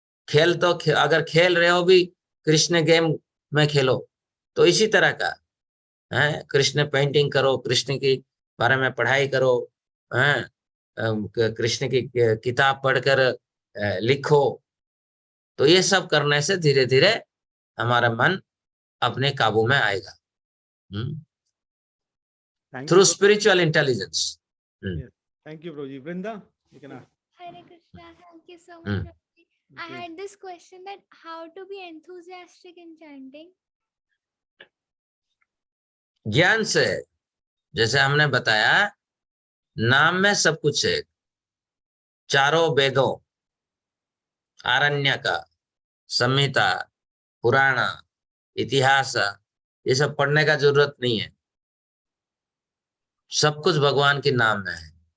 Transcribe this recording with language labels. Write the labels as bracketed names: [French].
[Hindi] अगर खेल रहे हो भी कृष्ण गेम में खेलो, तो इसी तरह का है, कृष्ण पेंटिंग करो, कृष्ण के बारे में पढ़ाई करो, हैं, कृष्ण की किताब पढ़कर लिखो। तो ये सब करने से धीरे धीरे हमारा मन अपने काबू में आएगा, [English] Through spiritual intelligence. Thank you [Hindi] Prabhu ji. [English] Vrinda, you can ask. Hare Krishna, thank you so much. I had this question that how to be enthusiastic in chanting. [Hindi] ज्ञान से, जैसे हमने बताया, नाम में सब कुछ है। चारों वेदों, आरण्यक, संहिता, पुराण, इतिहास, ये सब पढ़ने का जरूरत नहीं है, सब कुछ भगवान के नाम में है।